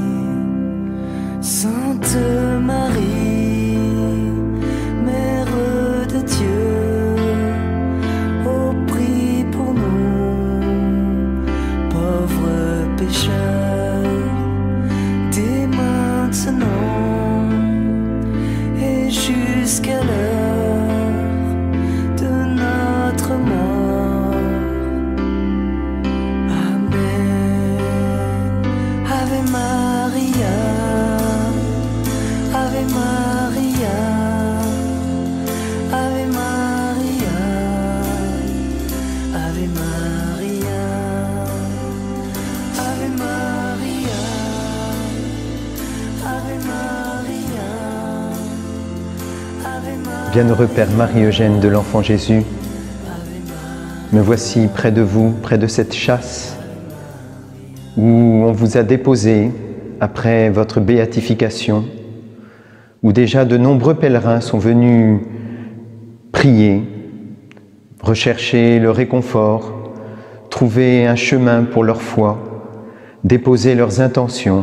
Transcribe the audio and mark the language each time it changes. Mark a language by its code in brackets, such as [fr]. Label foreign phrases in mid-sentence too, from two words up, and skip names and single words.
[fr] Sainte Marie, Mère de Dieu, oh prie pour nous, pauvres pécheurs, dès maintenant et jusqu'à l'heure de notre mort. Amen. [la] Ave Maria, Ave Maria, Ave Maria, Ave Maria, Ave Maria, Ave Maria, Ave Maria. [fr] Bienheureux Père Marie-Eugène de l'Enfant Jésus, me voici près de vous, près de cette châsse où on vous a déposé après votre béatification, où déjà de nombreux pèlerins sont venus prier, rechercher le réconfort, trouver un chemin pour leur foi, déposer leurs intentions.